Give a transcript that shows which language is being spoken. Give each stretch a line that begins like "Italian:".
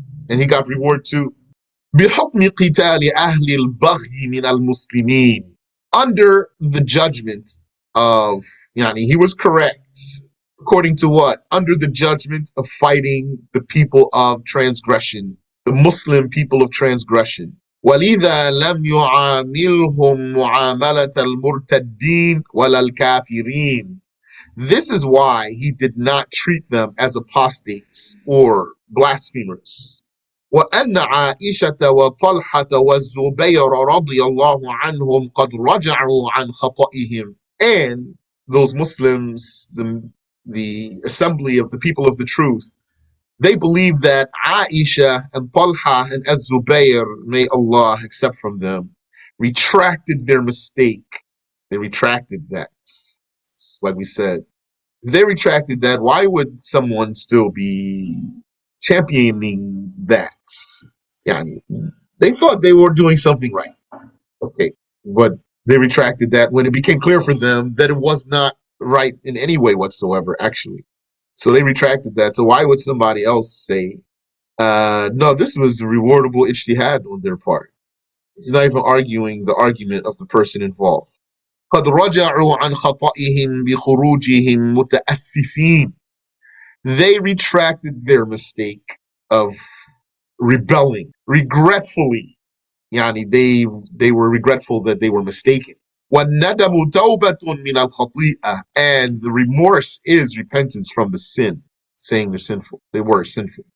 English: And he got reward too.
Arabic: بحكم قتال أهل البغي من المسلمين,
English: under the judgment of, he was correct. According to what? Under the judgment of fighting the people of transgression, the Muslim people of transgression.
Arabic: ولذا لم يعاملهم معاملة المرتدين ولا الكافرين.
English: This is why he did not treat them as apostates or blasphemers.
Arabic: وأن عائشة وطلحة والزبير رضي الله عنهم قد رجعوا عن خطئهم.
English: And those Muslims, the assembly of the people of the truth, they believe that Aisha and Talha and Az-Zubayr, may Allah accept from them, retracted their mistake. They retracted that. Like we said, if they retracted that, why would someone still be championing that? Yani, they thought they were doing something right. Okay, but they retracted that when it became clear for them that it was not right in any way whatsoever, actually. So they retracted that. So why would somebody else say, no, this was a rewardable ijtihad on their part? He's not even arguing the argument of the person involved.
Arabic: قد رجعوا عن خطئهم بخروجهم متأسفين.
English: They retracted their mistake of rebelling regretfully. They were regretful that they were mistaken.
Arabic: وَالنَّدَمُ تَوْبَةٌ مِنَ الْخَطِيئَةِ,
English: and the remorse is repentance from the sin, saying they're sinful. They were sinful.